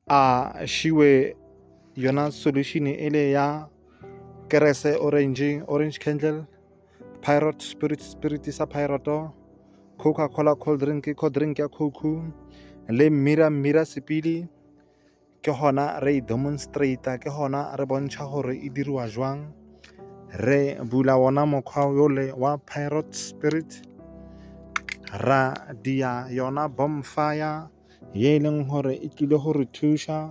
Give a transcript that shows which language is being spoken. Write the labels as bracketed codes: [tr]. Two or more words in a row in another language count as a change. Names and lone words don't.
[st] a shiwe yona solution ele ya kerese [en] orange candle, pirate spirit [st] sa pirate, Coca-Cola [en] cold drink [st] ya Coke, le mira sepili ke hona re demonstrate ke hona re bontsha hore e dirwa jwang. Re bula wona mokgwa yole wa [en] pirate spirit, [st] ra dia yona bonfire ye leng hore e tlile ho re thusha,